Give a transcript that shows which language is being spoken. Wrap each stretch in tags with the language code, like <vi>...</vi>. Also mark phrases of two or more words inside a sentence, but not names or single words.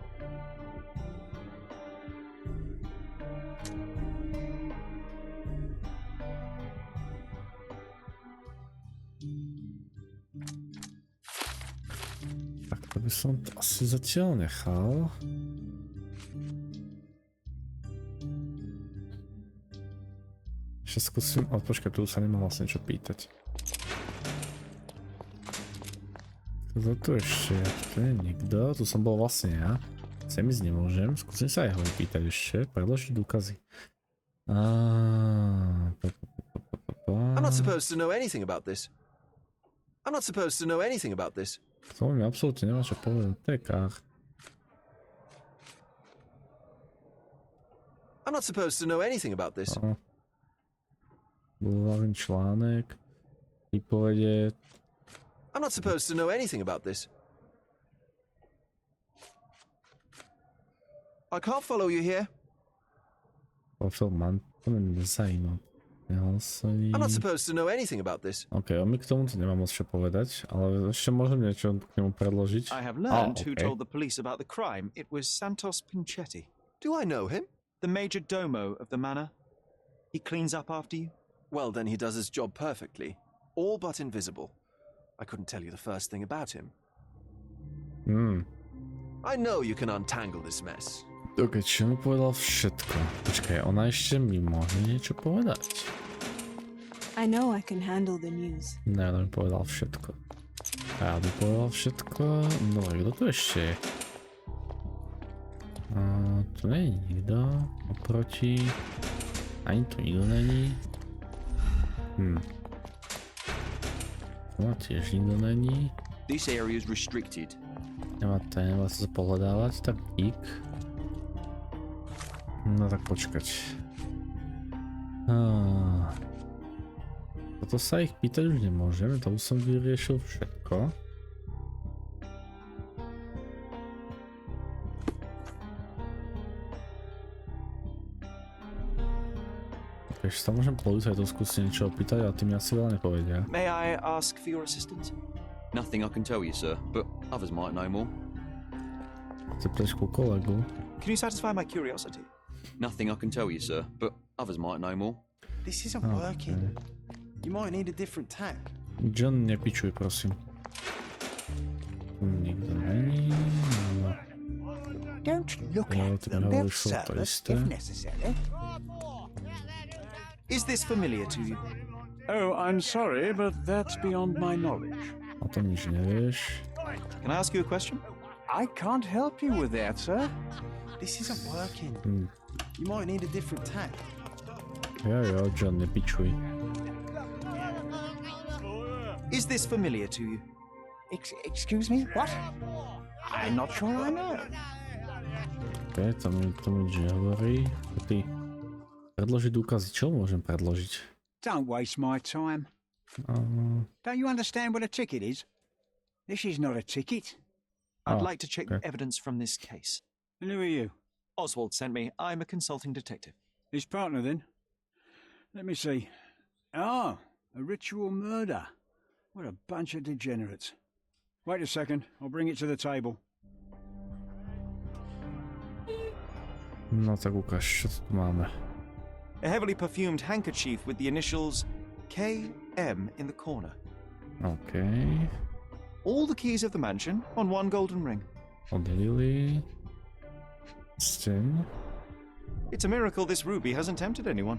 <sk>Tak to by som to asi zatiaľ nechal. Ešte skúsim, ale počkaj, tu sa nemá vlastne čo pýtať. Kto tu ešte? Tu je nikto, tu som bol vlastne ja. Sem ísť nemôžem, skúsim sa jeho pýtať ešte, predložiť dôkazy.</sk> <en>I'm not supposed to know anything about this. I'm not supposed to know anything about this.</en> <sk>To mi absolútne nemá čo povedať, to je kár.</sk> <en>I'm not supposed to know anything about this.</en> <sk>Bulvárny článek, výpovede.</sk> <en>I'm not supposed to know anything about this. I can't follow you here.</en> <sk>Profil to mi nezajíma. Nehlasový.</sk> <en>I'm not supposed to know anything about this.</en> <sk>OK, on mi k tomu nemá moc čo povedať, ale ešte môžem niečo k nemu predložiť.</sk> <en>I have learned who told the police about the crime. It was Santos Pinchetti, Do I know him? the major domo of the manor. He cleans up after you. Well, then he does his job perfectly. All but invisible. I couldn't tell you the first thing about him. I know you can untangle this mess.</en> <sk>OK, čo mi povedal všetko? Počkaj, ona ešte mi môže niečo povedať.</sk> <en>I know I can handle the news.</en> <sk>Ne, ona mi povedal všetko. Ja mi povedal všetko. No, kto tu ešte je? Tu nie je nikto. Oproti. Ani tu nikto není. Tu tiež nikto není.</sk> <en>This area is restricted.</en> <sk>Nemá sa pohľadávať, tak dík. No tak počkať. Toto sa ich pýtať už nemôžeme, to už som vyriešil všetko. Takže sa môžem policajtov skúsiť niečo opýtať, ale tí mi asi veľa nepovedia.</sk> <en>May I ask for your assistance? Nothing I can tell you, sir, but others might know more.</en> <sk>Chce prejsť ku kolegu.</sk> <en>Can you satisfy my curiosity? Nothing I can tell you, sir, but others might know more. This isn't working. You might need a different tack. John,</en> <sk>nepičuj, prosím. Tu nikto není. No.</sk> <en>Don't look at them. They'll serve us if necessary. Is this familiar to you? Oh, I'm sorry, but that's beyond my knowledge.</en> <sk>O tom nič nevieš.</sk> <en>Can I ask you a question? I can't help you with that, sir. This isn't working. You might need a different tack.</en> <sk>Jo, John, nepičuj.</sk> <en>Is this familiar to you? Excuse me? What? I'm not sure I know.</en> <sk>OK, to mi nič nehovorí. Ty, predložiť dôkazy, čo môžem predložiť?</sk> <en>Don't waste my time. Don't you understand what a ticket is? This is not a ticket. I'd like to check the evidence from this case. And who are you? Oswald sent me. I'm a consulting detective. His partner, then? Let me see. Ah, a ritual murder. What a bunch of degenerates. Wait a second. I'll bring it to the table.</en> <sk>No tak ukáž, čo tu máme.</sk> <en>A heavily perfumed handkerchief with the initials KM in the corner.</en> <sk>OK.</sk> <en>All the keys of the mansion on one golden ring.</en> <sk>Odhalili. Stin.</sk> <en>It's a miracle this ruby hasn't tempted anyone.</en>